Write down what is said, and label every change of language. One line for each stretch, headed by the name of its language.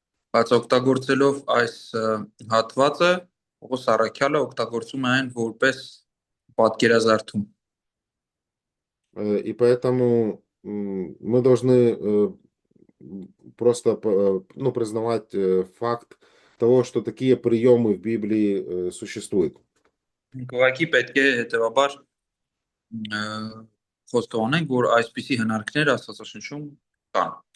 Armenian: Բայց օգտագործելով այս հատվածը, Պողոս առաքյալը օգտագործում է այն որպես պատկերազարդում։
Russian: И поэтому мы должны просто признавать факт того, что такие приемы в Библии существуют.
Armenian: Ուղղակի պետք է հետևաբար խոստովանենք, որ այսպիսի հնարքներ Աստվածաշնչում կան։